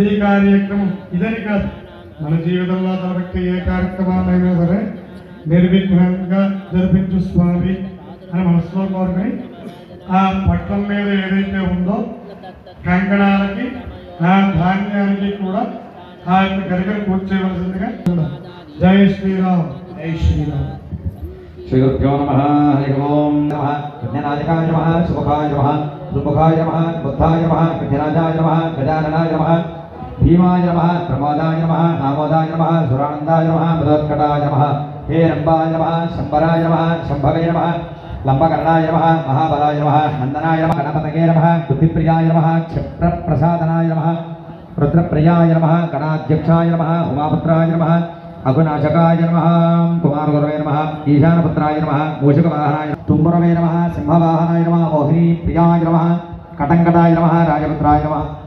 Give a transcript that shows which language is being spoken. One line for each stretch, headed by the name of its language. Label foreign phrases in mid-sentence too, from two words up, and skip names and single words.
Telugu: కార్యక్రమం ఇదని కాదు, మన జీవితంలో తలపెట్టే ఏ కార్యక్రమాలైనా సరే నిర్విఘ్నంగా జరిపించు స్వామి అని మనసులో కోరుకుని ఆ పట్లం మీద ఏదైతే ఉందో కంకణాలకి ఆ ధాన్యానికి కూడా ఆ యొక్క గరికలు కూర్చేయవలసిందిగా.
Hindi: जय श्रीराम, जय श्रीराम.
Sanskrit: श्री गुरुभ्यो नमः। हरि ओम नमः। विघ्ननायकाय नमः, सुमुखाय नमः, दुर्मुखाय नमः, बुद्धाय नमः, विघ्नराजाय नमः, गजाननाय नमः, भीमाय नमः, प्रमोदाय नमः, नामोदाय नमः, सुरानन्दाय नमः, मदोत्कटाय नमः, हेरम्बाय नमः, शम्बराय नमः, शम्भवे नमः, लम्बकर्णाय नमः, महाबलाय नमः, नन्दनाय नमः, गणपतये नमः, बुद्धिप्रियाय नमः, क्षिप्रप्रसादनाय नमः, रुद्रप्रियाय नमः, गणाध्यक्षाय नमः, उमापुत्राय नमः, अघुनाशकाय नमः, कुमारगुरवे नमः, ईशानपुत्राय नमः, मूषकवाहनाय तुम्बुरवे नमः, सिंहवाहनाय नमः, मोहिनी प्रियाय नमः, कटंकटाय नमः, राजपुत्राय नमः,